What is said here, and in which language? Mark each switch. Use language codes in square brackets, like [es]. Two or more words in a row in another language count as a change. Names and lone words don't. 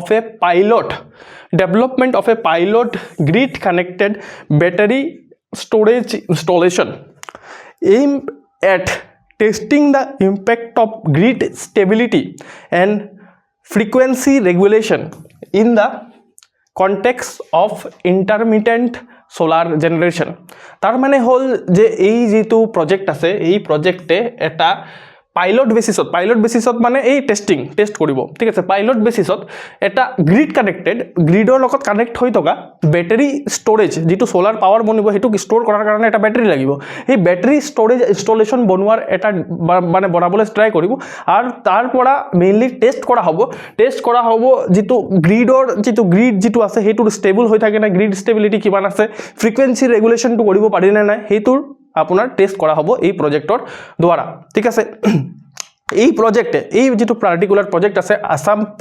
[en] of a pilot grid connected battery storage installation aimed at testing the impact of grid stability and frequency regulation in the context of intermittent solar generation [as] তাৰ মানে হ'ল যে ei jetu project ase ei project e eta [en] pilot basis [as] মানে এই টেষ্ট কৰিব ঠিক আছে [en] pilot basis [as] এটা [en] grid connected [as] গ্ৰিডৰ লগত কানেক্ট হৈ থকা [en] battery storage [as] যিটো [en] solar power [as] বনিব সেইটো ষ্ট'ৰ কৰাৰ কাৰণে এটা বেটাৰী লাগিব এই [en] battery storage installation [as] বনোৱাৰ এটা মানে বনাবলৈ ট্ৰাই কৰিব আৰু তাৰ পৰা মেইনলি টেষ্ট কৰা হ'ব যিটো গ্ৰিড যিটো আছে সেইটো ষ্টেবল হৈ থাকে না [en] grid stability [as] কিমান আছে [en] frequency regulation [as] কৰিব পাৰি নে নাই সেইটোৰ আপোনাৰ টেষ্ট কৰা হ'ব এই প্ৰজেক্টৰ দ্বাৰা ঠিক আছে এই প্ৰজেক্টে এই যেটো [en] particular project [as] আছে আসাম